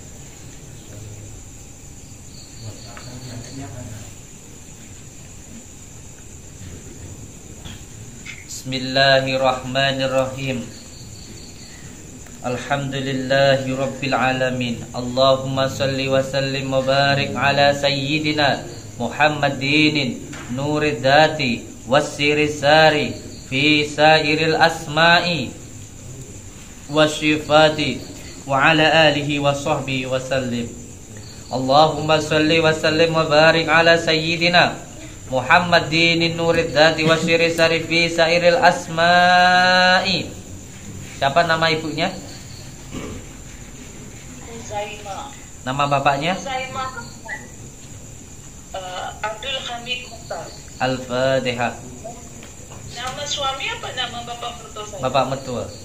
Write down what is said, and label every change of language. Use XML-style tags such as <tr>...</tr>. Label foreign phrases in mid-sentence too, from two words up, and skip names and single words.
<ar>Bismillahirrahmanirrahim. الحمد لله رب العالمين. اللهم صل وسلم وبارك على سيدنا محمد نور الذات والسر الساري في سائر الأسماء والصفات وعلى آله وصحبه وسلم. اللهم صل وسلم وبارك على سيدنا محمد نور الذات والسر الساري في سائر الأسماء.</ar> <id>Siapa nama ibunya? Zaima. Nama bapaknya? Zaima. Abdul Hamid Mukhtar. Al-Fatihah. Nama suami apa nama bapak mertua saya? Bapak mertua.</id>